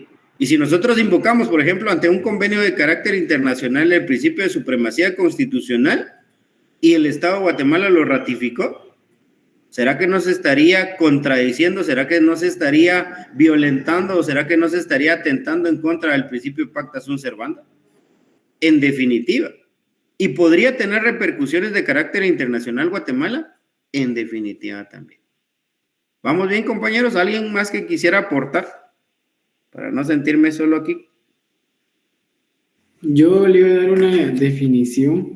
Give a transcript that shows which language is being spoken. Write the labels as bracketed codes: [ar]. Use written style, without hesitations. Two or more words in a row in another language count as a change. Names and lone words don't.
[es] Y si nosotros invocamos, por ejemplo, ante un convenio de carácter internacional el principio de supremacía constitucional y el Estado de Guatemala lo ratificó, ¿será que no se estaría contradiciendo? ¿Será que no se estaría violentando? ¿O será que no se estaría atentando en contra del principio de pacta sunt servanda? En definitiva. ¿Y podría tener repercusiones de carácter internacional Guatemala? En definitiva también. ¿Vamos bien, compañeros? ¿Alguien más que quisiera aportar? Para no sentirme solo aquí. Yo le iba a dar una definición.